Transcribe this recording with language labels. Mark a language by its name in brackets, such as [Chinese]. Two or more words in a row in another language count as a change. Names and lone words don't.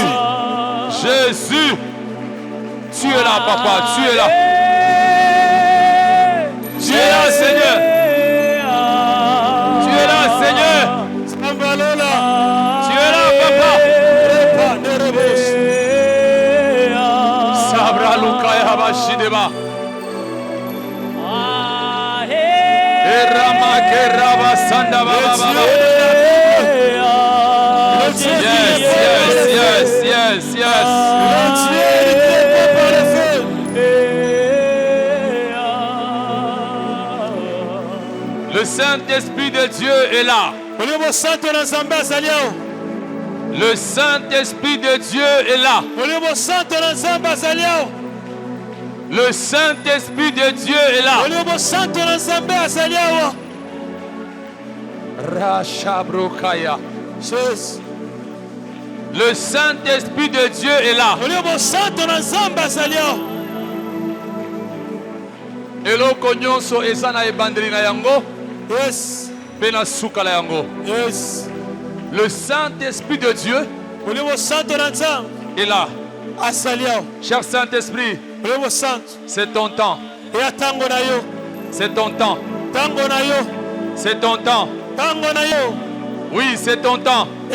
[French] Jésus. Tu es là, papa. Tu es là. Tu es là, Seigneur. Tu es là, Seigneur. Tu es là, papa. Sabra luka ya bashideba. Erama keraba sanda baba baba. [English] Yes, yes, yes, yes, yes. [French] Le Saint-Esprit de Dieu est là. Le Saint-Esprit de Dieu est là. Le Saint-Esprit de Dieu est là. Rachabrokaya. Le Saint-Esprit de Dieu est là. [Lingala] Eloko nyonso eza na ebandeli na yango. [English] Yes. [Lingala] Pe na suka na yango. [English] Yes. [French] Le Saint-Esprit de Dieu est là. Cher Saint-Esprit, c'est ton temps. C'est ton temps. C'est ton temps. Oui, c'est ton temps.